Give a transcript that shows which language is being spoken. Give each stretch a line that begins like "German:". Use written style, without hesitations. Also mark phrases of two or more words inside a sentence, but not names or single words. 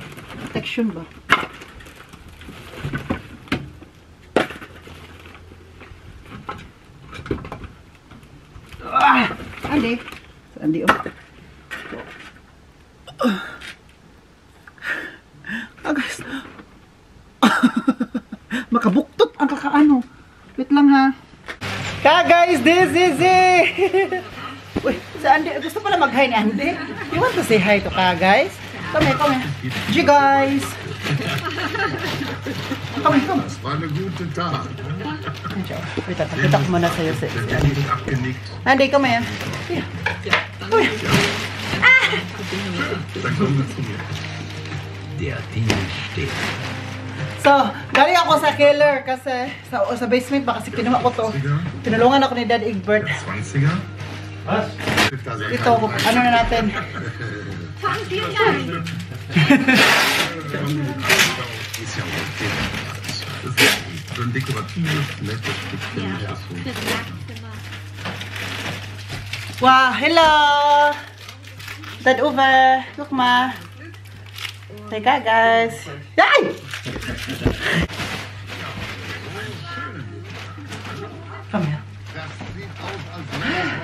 Filipino: Protection ba? Andi. Andi, guys. Makabuktot ang kakaano. Wait lang ha. Guys,
English: this is it. Wait,
Filipino: si Andy, gusto pala mag-hi ni Andy.
English: You want to say hi to guys? Come here. G guys. Come.
German: Das war eine gute Tat.
Filipino: Wait, kita ko muna sa'yo si Andy. Andy,
English: come here.
German: Dann kommen wir zu mir. Der Deal steht.
Filipino: So, galing ako sa killer kasi sa basement ba kasi kinuha ko to. Tinulungan ako ni Dad Egbert.
German: 20er? Was?
Filipino: Ito, ano na natin?
German: Ist ja okay. Das ist so ein dekoratives, nettes Stückchen. Ja, fürs Nachtzimmer.
English: Wow, hello!
German: Dad Uwe, guck mal.
Filipino: Teka guys. Ay!
English: Come here.
German: Das sieht aus, als